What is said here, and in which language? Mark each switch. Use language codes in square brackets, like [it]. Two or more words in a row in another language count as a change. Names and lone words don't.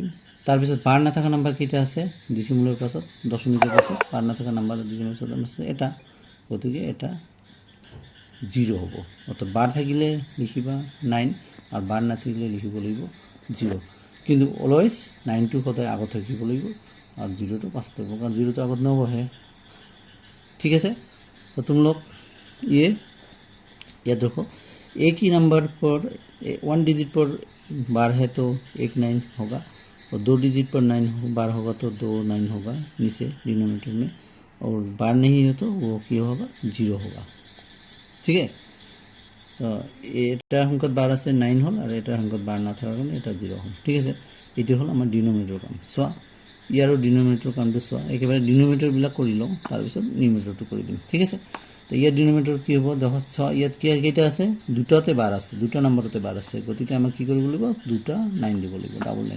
[as] তাৰপিছত বাৰ নাথাকা নাম্বাৰ কেইটা আছে ডিচিমেলৰ পাছত, দশমিকৰ পাছত বাৰ নাথাকা নাম্বাৰ ডিচিমেলৰ পাছত আছে এটা, গতিকে এটা 0 হ'ব. অর্থাৎ বাৰ থাকিলে লিখিবা 9 আর বাৰ নাথাকিলে লিখিব লাগিব 0. কিন্তু অলওয়েজ 9টো সদায় আগত থাকিব লাগিব আর 0টো পাছত থাকিব, কারণ 0টো আগত নবহে. [hi] ठीक है, तो तुम लोग ये याद रखो, एक ही नंबर पर 1 डिजिट पर बार है तो 1 9 होगा, और 2 डिजिट पर 9 बार होगा तो 2 9 होगा नीचे डिनोमिनेटर में, और बार नहीं है तो वो क्या होगा, 0 होगा. ठीक है, [as] তো এটাৰ সংখ্যাত বাৰ আছে 9 হ'ল, আৰু এটাৰ সংখ্যাত বাৰ নাথাকাৰ কাৰণে এটা 0 হ'ল. ঠিক আছে, এইটো হ'ল আমাৰ ডিনোমিনেটৰ কাম. চোৱা, ইয়াৰো ডিনোমিনেটৰ কামটো চোৱা, একেবাৰে ডিনোমিনেটৰবিলাক কৰি লওঁ, তাৰপিছত নিউমিনেটৰটো কৰি দিম. ঠিক আছে, তো ইয়াৰ ডিনোমিনেটৰ কি হ'ব, দেখো চোৱা, ইয়াত কেইটা আছে, দুটাতে বাৰ আছে, দুটা নম্বৰতে বাৰ আছে, গতিকে আমাক কি কৰিব লাগিব, দুটা 9 দিব লাগিব, ডাবল 9.